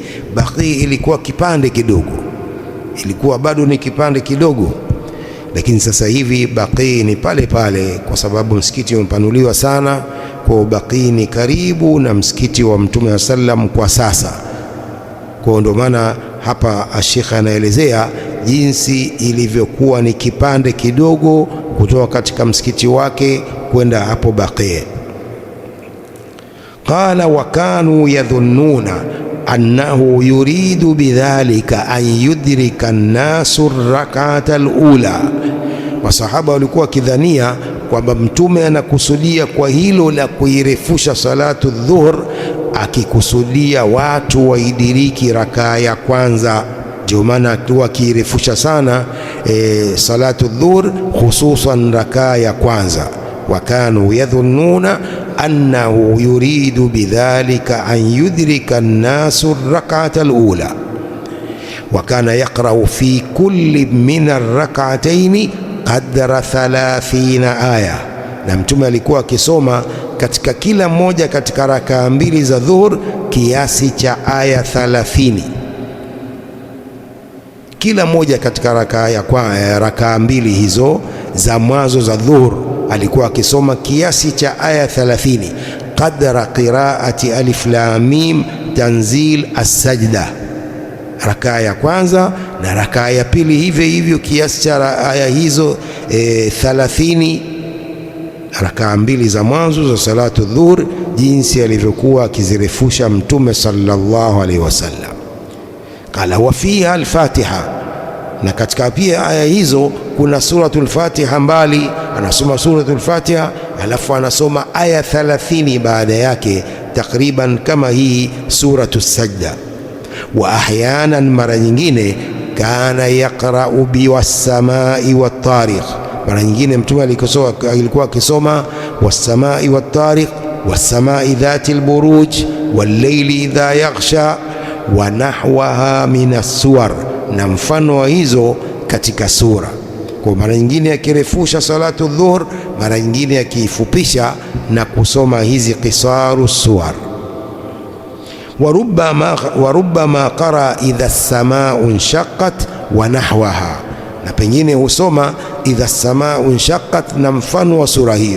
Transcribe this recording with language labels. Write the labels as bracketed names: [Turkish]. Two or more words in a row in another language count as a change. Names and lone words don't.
[Swahili] Baqi ilikuwa kipande kidogo, ilikuwa bado ni kipande kidogo, lakini sasa hivi Baqi ni pale pale kwa sababu msikiti umepanuliwa sana. Kwa Baqi ni karibu na msikiti wa Mtume sallam kwa sasa. Kwa ndo maana hapa Sheikh anaelezea jinsi ilivyokuwa ni kipande kidogo kutoka katika msikiti wake kwenda hapo Baqi. [Arabic] قال وكانوا يظنون أنه يريد بذلك أن يدرك الناس الركعة الأولى. [Swahili] Masahaba walikuwa kidhania kwamba Mtume anakusudia kwa hilo la kuirefusha [Arabic] صلاة الظهر, [Swahili] akikusudia watu waidiriki rakaa ya kwanza. Ndio maana alikuwa akirefusha sana [Arabic] صلاة الظهر, [Swahili] hususan rakaa ya kwanza. [Arabic] وكانوا يظنون أنه يريد بذلك أن يدرك الناس الركعة الأولى. وكان يقرأ في كل من الركعتين قدر 30 آية, [Swahili] na Mtume alikuwa akisoma katika kila moja katika rakaa mbili za dhuhur kiasi cha aya 30. Kila moja katika rakaa mbili hizo za mwanzo za dhuhur alikuwa akisoma kiasi cha aya 30. [Arabic] قدر قراءة الم تنزيل السجدة, [Swahili] rakaa ya kwanza na rakaa ya pili hivyo hivyo kiasi cha aya hizo 30, rakaa mbili za mwanzo za [Arabic] صلاة الظهر, [Swahili] jinsi alivyokuwa akizirefusha Mtume [Arabic] صلى الله عليه وسلم. قال وفيها الفاتحة, [Swahili] na katika pia aya hizo kuna suratul Fatiha mbali, anasoma suratul Fatiha alafu anasoma aya 30 baada yake, takriban kama hii suratul Sajda. [Arabic] وأحيانا, [Swahili] mara nyingine, [Arabic] كان يقرأ بالسماء والطارق, [Swahili] mara nyingine Mtume alikuwa akisoma was-samai wat-tariq, [Arabic] والسماء ذات البروج والليل إذا يغشى ونحوها من السور, [Swahili] na mfano wa hizo katika sura. Kwa mara nyingine akirefusha [Arabic] صلاة الظهر, [Swahili] mara nyingine akiifupisha na kusoma hizi [Arabic] قصار السور. وربما قرأ إذا السماء انشقت ونحوها, [Swahili] na pengine husoma idha as-samau inshaqqat na mfano wa sura hiyo.